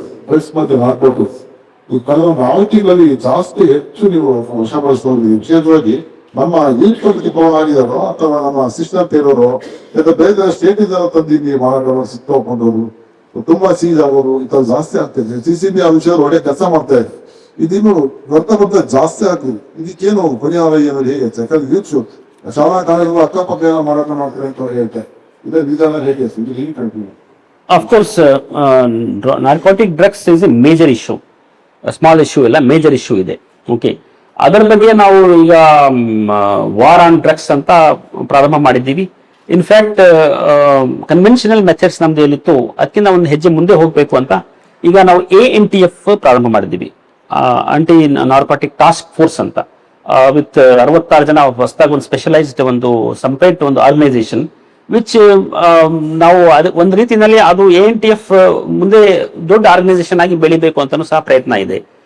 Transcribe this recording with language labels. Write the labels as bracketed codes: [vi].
[kn] Press ಮತ್ತೆ ಹಾಕ್ಬಿಟ್ಟು ಈ ಕಳೆದ 4 ತಿಂಗಳಲ್ಲಿ ಜಾಸ್ತಿ ಹೆಚ್ಚು ನೀವು ವಶಪಡಿಸ್ಕೊಂಡು ವಿಶೇಷವಾಗಿ ನಮ್ಮ ಯೂತ್ ಕಮಿಟಿ ಆಗಿದಾರೋ ಅಥವಾ ನಮ್ಮ ಅಸಿಸ್ಟೆಂಟ್ ಇರೋರು ಅಥವಾ ಬೇರೆ ಸ್ಟೇಟ್ ಇದ್ದಾರೋ ತಂದಿದ್ದೀವಿ ಮಾರಾಟಗಳು ಸಿಕ್ತೋಕೊಂಡವರು ತುಂಬಾ ಸೀಸ್ ಆಗೋರು ಇಂಥದ್ದು ಜಾಸ್ತಿ ಆಗ್ತಿದೆ. CCB ವಿಷಯಗಳು ಒಳ್ಳೆ ಕೆಲಸ ಮಾಡ್ತಾ ಇದೆ. ಇದಿನ್ನು ಬರ್ತಾ ಜಾಸ್ತಿ ಆಗ್ತದೆ. ಇದಕ್ಕೇನು ಪರಿಹಾರ ಏನಾದ್ರು ಹೇಗೆ? ಯಾಕಂದ್ರೆ ಯೂತ್ಸ್ ಶಾಲಾ ಕಾಲೇಜು ಅಕ್ಕಪಕ್ಕ ಏನೋ ಮಾರಾಟ ಮಾಡ್ತಾರೆ ಅಂತ ಹೇಳ್ತಾರೆ. ಇದೇ ವಿಧಾನ ಹೇಗೆ ಇದು ಹೇಗೆ continue? [en] Of course, narcotic drugs is a major issue. A small issue [kn] ಇಲ್ಲ, [en] major issue [kn] ಇದೆ. [en] Okay. [kn] ಅದರ ಬಗ್ಗೆ ನಾವು ಈಗ ವಾರ್ ಆನ್ ಡ್ರಗ್ಸ್ ಅಂತ ಪ್ರಾರಂಭ ಮಾಡಿದ್ದೀವಿ. ಇನ್ಫ್ಯಾಕ್ಟ್ ಕನ್ವೆನ್ಷನಲ್ ಮೆಥಡ್ಸ್ ನಮ್ದು ಏನಿತ್ತು ಅದಕ್ಕಿಂತ ಒಂದು ಹೆಜ್ಜೆ ಮುಂದೆ ಹೋಗಬೇಕು ಅಂತ ಈಗ ನಾವು ANTF ಪ್ರಾರಂಭ ಮಾಡಿದ್ದೀವಿ, ಆಂಟಿ ನಾರ್ಕೋಟಿಕ್ ಟಾಸ್ಕ್ ಫೋರ್ಸ್ ಅಂತ, ವಿತ್ 66 ಜನ ಹೊಸದಾಗಿ ಒಂದು ಸ್ಪೆಷಲೈಸ್ಡ್ ಒಂದು ಸಪರೇಟ್ ಒಂದು ಆರ್ಗನೈಸೇಷನ್, ವಿಚ್ ನಾವು ಒಂದು ರೀತಿಯಲ್ಲಿ ಅದು ANTF ಮುಂದೆ ದೊಡ್ಡ ಆರ್ಗನೈಸೇಷನ್ ಆಗಿ ಬೆಳಿಬೇಕು ಅಂತಾನು ಸಹ ಪ್ರಯತ್ನ ಇದೆ.